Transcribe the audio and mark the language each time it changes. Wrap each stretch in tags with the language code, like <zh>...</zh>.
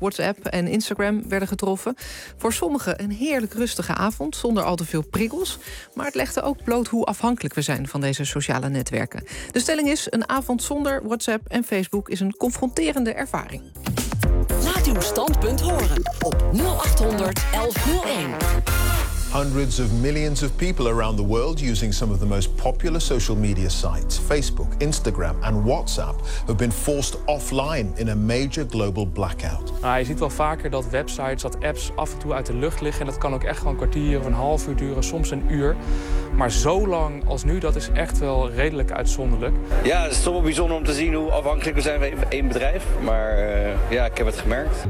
<nl>WhatsApp en Instagram werden getroffen. Voor sommigen een heerlijk rustige avond zonder al te veel prikkels. Maar het legde ook bloot hoe afhankelijk we zijn van deze sociale netwerken. De stelling is, een avond zonder WhatsApp en Facebook is een confronterende ervaring. Laat uw standpunt horen op 0800 1101.</nl> <en>Hundreds of millions of people around the world using some of the most popular social media sites, Facebook, Instagram and WhatsApp, have been forced offline in a major global blackout.</en> <nl>Nou, je ziet wel vaker dat websites, dat apps af en toe uit de lucht liggen. En dat kan ook echt gewoon een kwartier of een half uur duren, soms een uur. Maar zo lang als nu, dat is echt wel redelijk uitzonderlijk. Ja, het is toch wel bijzonder om te zien hoe afhankelijk we zijn van één bedrijf. Maar ja, ik heb het gemerkt.</nl>